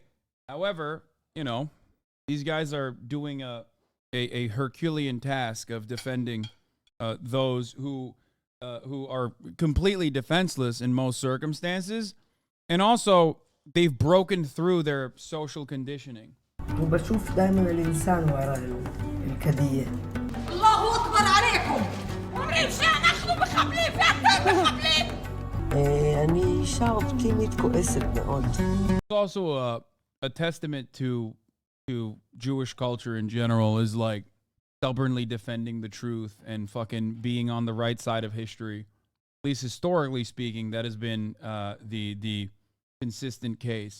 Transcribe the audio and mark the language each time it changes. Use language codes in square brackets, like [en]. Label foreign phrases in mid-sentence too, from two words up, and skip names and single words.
[en] However, you know, these guys are doing a Herculean task of defending those who are completely defenseless in most circumstances, and also they've broken through their social conditioning. [ar] وبشوف دايما الإنسان وراء الكدية. الله أكبر عليكم! [he] אומרים שאנחנו מחבלים ואתם מחבלים! אני אישה אופטימית כועסת מאוד. [en] It's also a testament to Jewish culture in general, is like stubbornly defending the truth and fucking being on the right side of history. At least historically speaking, that has been the consistent case.